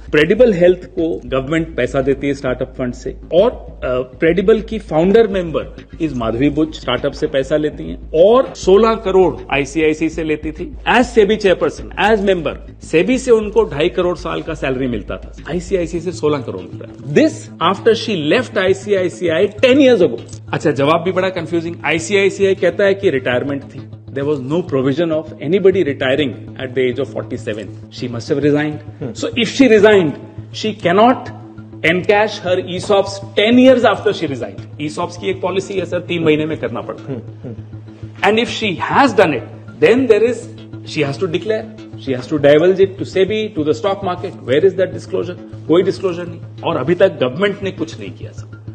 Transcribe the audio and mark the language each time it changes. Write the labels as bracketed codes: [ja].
[hi] प्रेडिबल health को government पैसा देती है स्टार्टअप फंड से, और प्रेडिबल की founder member is Madhavi वुच, startup से पैसा लेती हैं, और 16 करोड़ आईसीआईसी से लेती थी [en] As SEBI chairperson, as member. [hi] SEBI से उनको 2.5 करोड़ साल का सैलरी मिलता था, आईसीआईसी से 16 करोड़ मिल रहा है. [en] This after she left ICICI 10 years ago. [hi] अच्छा, जवाब भी बड़ा कंफ्यूजिंग. आईसीआईसीआई कहता है कि रिटायरमेंट थी. [en] There was no provision of anybody retiring at the age of 47. She must have resigned. So if she resigned, she cannot encash her ESOPs 10 years after she resigned. [hi] ESOPs की एक policy है sir, 3 महीने में करना पड़ता है. [en] And if she has done it, then she has to declare. She has to divulge it to SEBI, to the stock market. Where is that disclosure? [hi] कोई disclosure नहीं. और अभी तक गवर्नमेंट ने कुछ नहीं किया सर.